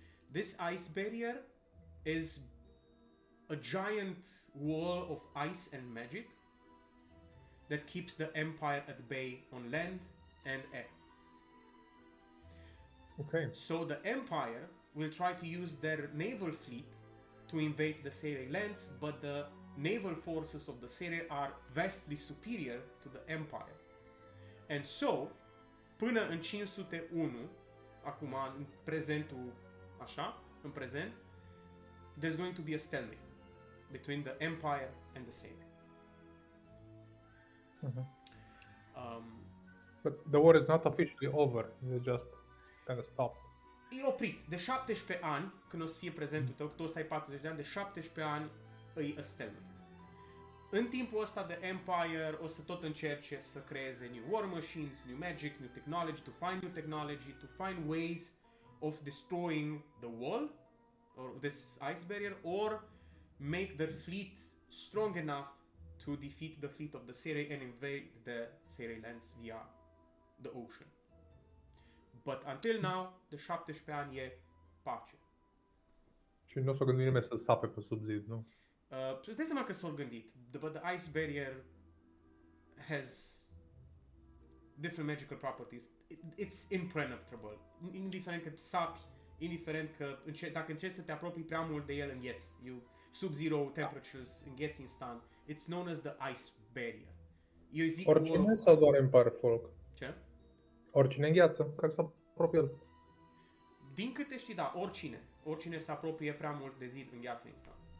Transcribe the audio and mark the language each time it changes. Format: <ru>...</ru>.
<en>This Ice Barrier is a giant wall of ice and magic that keeps the Empire at bay on land and air. Okay. So the Empire will try to use their naval fleet to invade the Seirei lands, but the naval forces of the Seirei are vastly superior to the Empire. And so,</en> <ro>până în 501, acum, în prezentul, așa, în prezent,</ro> <en>there's going to be a stalemate between the Empire and the Seirei. But the war is not officially over, it just kind of stopped.</en> <ro>E oprit. De 17 ani, când o să fie prezentul tău, tu o să ai 40 de ani, de 17 ani îi a stalemate. în timpul ăsta de Empire o să tot încerce să creeze</ro> <en>new war machines, new magic, new technology, to find new technology, to find ways of destroying the wall or this ice barrier, or make their fleet strong enough to defeat the fleet of the Sere and invade the Sere lands via the ocean. But until now,</en> <ro>de 17 ani e pace. Și nu s-o gândit nimeni să sape pe sub zid, nu? Îți dai seama că s-au gândit,</ro> <en>but the ice barrier has different magical properties. It's impenetrable.</en> <ro>Indiferent că sapi, indiferent că dacă încerci să te apropii prea mult de el, îngheți.</ro> <en>Sub-zero temperatures,</en> <ro>îngheți instant.</ro> <en>It's known as the ice barrier.</en> <ro>Eu zic Oricine sau doar Empire Folk? Ce? Oricine îngheață, care să apropie el. Din câte știi, da, oricine se apropie prea mult de zid, îngheață instant.</ro>